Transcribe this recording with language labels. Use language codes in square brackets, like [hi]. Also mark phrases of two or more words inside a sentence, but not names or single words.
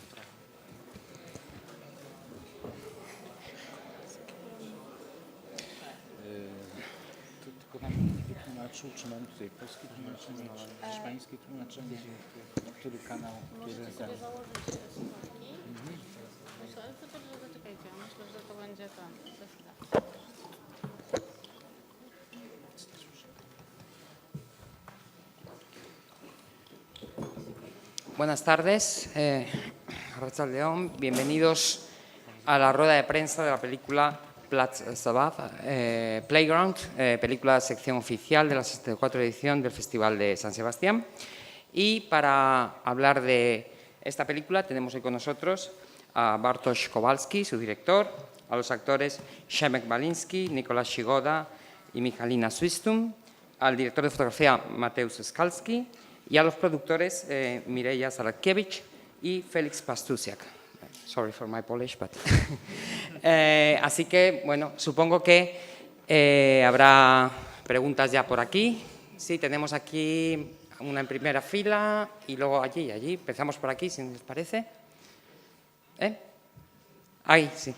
[pl] Tylko nam wytłumaczył, czy mam tutaj polskie tłumaczenie, czy hiszpańskie tłumaczenie, który kanał, kiedy Możecie sobie założyć słuchawki. To też zaczekajcie, myślę, że to będzie tam za chwilę. [es] Buenas tardes, León, bienvenidos a la rueda de prensa de la película Plac, zabaw, Playground, película sección oficial de la 64 edición del Festival de San Sebastián. Y para hablar de esta película tenemos hoy con nosotros a Bartosz Kowalski, su director, a los actores Przemek Baliński, Nicolás Shigoda y Michalina Swistum, al director de fotografía Mateusz Skalski y a los productores Mireia Zaradkiewicz y Felix Pastusiak. [en] Sorry for my Polish, but... [es] así que, bueno, supongo que habrá preguntas ya por aquí. Sí, tenemos aquí una en primera fila y luego allí y allí. Empezamos por aquí, si les parece. Ahí, sí.